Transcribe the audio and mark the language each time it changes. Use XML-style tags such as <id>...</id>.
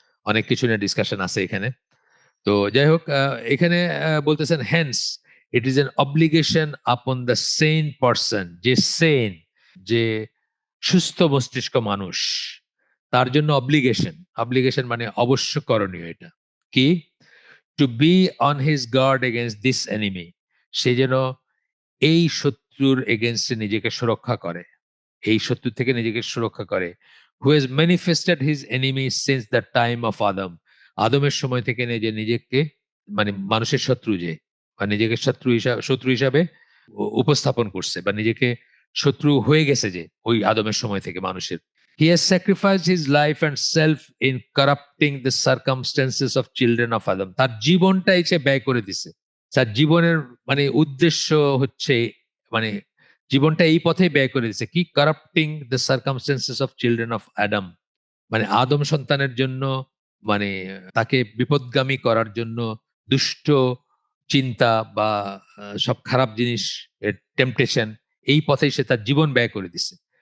<bn>অনেক কিছু নিয়ে ডিসকাশন আছে এখানে। তো যাই হোক, এখানে বলতেছেন</bn> <en>hence it is an obligation upon the sane person,</en> <bn>যে সেন, যে সুস্থ মস্তিষ্ক মানুষ, তার জন্য অব্লিগেশন। অব্লিগেশন মানে অবশ্য করণীয়। এটা কি?</bn> <en>to be on his guard against this enemy,</en> <bn>সে যেন এই শত্রুর এগেনস্টে নিজেকে সুরক্ষা করে, এই শত্রু থেকে নিজেকে সুরক্ষা করে।</bn> <en>who has manifested his enemies since the time of Adam.</en> <bn>আদমের সময় থেকে যে নিজেকে মানে মানুষের শত্রু যে বা নিজেকে শত্রু হিসাবে উপস্থাপন করছে বা নিজেকে শত্রু হয়ে গেছে যে ওই আদমের সময় থেকে মানুষের।</bn> <en>He has sacrificed his life and self in corrupting the circumstances of children of Adam.</en> <bn>তার জীবনটাই সে ব্যয় করে দিছে। তার জীবনের মানে উদ্দেশ্য হচ্ছে মানে জীবনটা এই পথেই ব্যয় করে দিছে।</bn> <en>কি corrupting the circumstances of children of Adam.</en> <bn>মানে আদম সন্তানের জন্য মানে তাকে বিপদগামী করার জন্য দুষ্ট চিন্তা বা সব খারাপ জিনিস টেম্পটেশন এই পথেই সে তার জীবন ব্যয় করে দিছে।</bn>